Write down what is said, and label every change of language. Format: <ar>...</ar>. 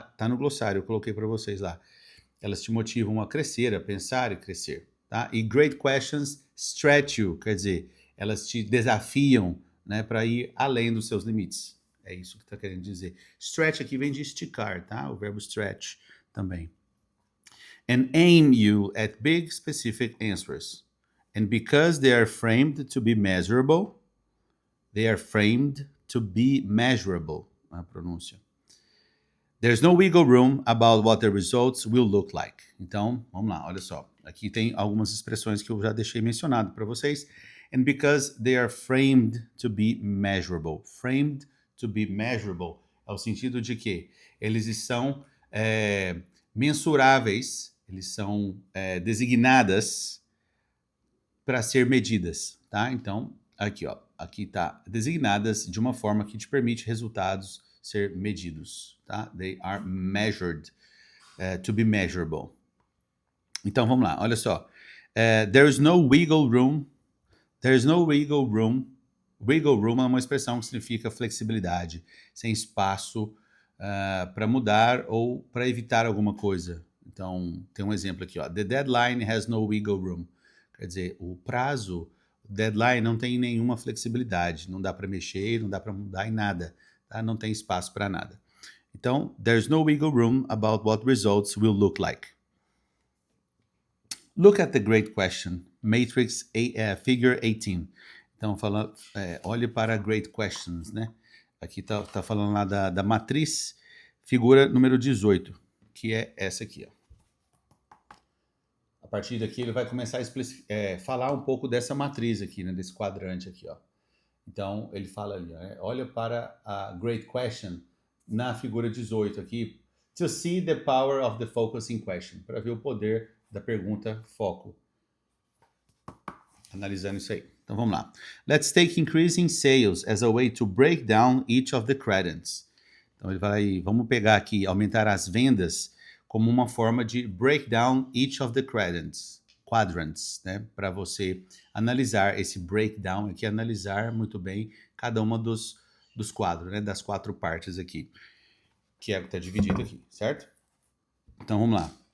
<pt>Tá no glossário, eu coloquei para vocês lá. Elas te motivam a crescer, a pensar e crescer, tá? E</pt> <en>great questions stretch you,</en> <pt>quer dizer, elas te desafiam, né, para ir além dos seus limites, É isso que está querendo dizer. Stretch aqui vem de esticar, tá? O verbo stretch também.</pt> <en>And aim you at big specific answers. And because they are framed to be measurable, they are framed to be measurable,</en> <pt>a pronúncia.</pt> <en>There's no wiggle room about what the results will look like.</en> <pt>Então, vamos lá, olha só. Aqui tem algumas expressões que eu já deixei mencionado para vocês.</pt> <en>And because they are framed to be measurable. Framed to be measurable</en> <pt>é o sentido de que eles são mensuráveis, eles são designadas para ser medidas, tá? Então, aqui, ó, aqui tá designadas de uma forma que te permite resultados ser medidos, tá?</pt> <en>They are measured, to be measurable.</en> <pt>Então, vamos lá, olha só.</pt> <en>There is no wiggle room. There is no wiggle room.</en> <pt>Wiggle room é uma expressão que significa flexibilidade, sem espaço para mudar ou para evitar alguma coisa. Então, tem um exemplo aqui, ó.</pt> <en>The deadline has no wiggle room.</en> <pt>Quer dizer, o prazo, o deadline não tem nenhuma flexibilidade. Não dá para mexer, não dá para mudar em nada. Tá? Não tem espaço para nada.</pt> <en>Então, there's no wiggle room about what results will look like. Look at the great question, Matrix Figure 18.</en> <pt>Então, olhe para Great Questions, né? Aqui tá falando lá da matriz, figura número 18, que é essa aqui, ó. A partir daqui ele vai começar a falar um pouco dessa matriz aqui, né? Desse quadrante aqui, ó. Então, ele fala ali, olha para a Great Question na figura 18 aqui,</pt> <en>to see the power of the focusing question,</en> <pt>para ver o poder da pergunta foco. Analisando isso aí. Então, vamos lá.</pt> <en>Let's take increasing sales as a way to break down each of the quadrants.</en> <pt>Então, ele vai, vamos pegar aqui, aumentar as vendas como uma forma de</pt> <en>break down each of the quadrants,</en> <pt>né? Para você analisar esse breakdown aqui, analisar muito bem cada uma dos quadros, né? Das 4 partes aqui, que é o que está dividido aqui, certo? Então, vamos lá.</pt>